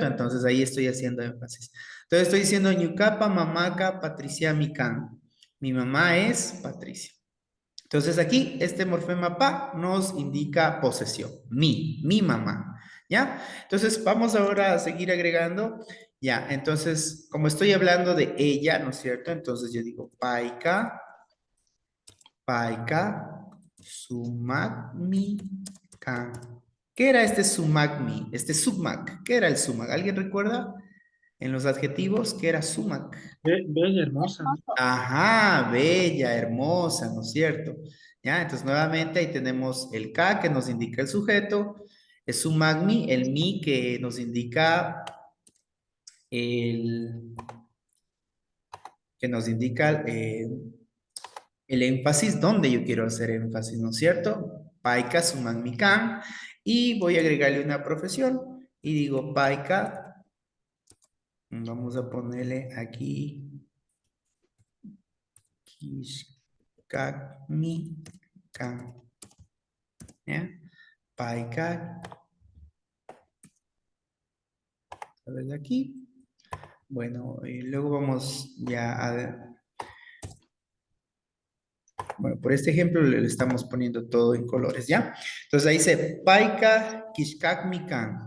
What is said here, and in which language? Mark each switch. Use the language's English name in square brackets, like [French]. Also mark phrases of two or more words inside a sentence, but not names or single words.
[Spanish] Entonces ahí estoy haciendo énfasis. Entonces estoy diciendo [Quechua] ñucapa, mamaca, Patricia, mican. [Spanish] Mi mamá es Patricia. Entonces aquí este morfema pa nos indica posesión, mi mamá, ¿ya? Entonces vamos ahora a seguir agregando, ya, entonces como estoy hablando de ella, ¿no es cierto? Entonces yo digo [Quechua] paika, sumagmi, kan. [Spanish] ¿Qué era este sumagmi? Este sumag, ¿qué era el sumag? ¿Alguien recuerda? En los adjetivos, ¿qué era sumag? Bella, hermosa, ¿no? Ajá, bella, hermosa, ¿no es cierto? Ya, entonces nuevamente ahí tenemos el K que nos indica el sujeto, es un magni, el mi que nos indica el, que nos indica el énfasis, donde yo quiero hacer énfasis, ¿no es cierto? [Quechua] Paika, sumagmi kan, [Spanish] y voy a agregarle una profesión, y digo paika, vamos a ponerle aquí, [Quechua] kishkakmi kan. [Spanish] ¿Ya? Paika. A ver de aquí. Bueno, y luego vamos ya a... Bueno, por este ejemplo le estamos poniendo todo en colores, ¿ya? Entonces ahí dice, [Quechua] Paika Kishkakmikan.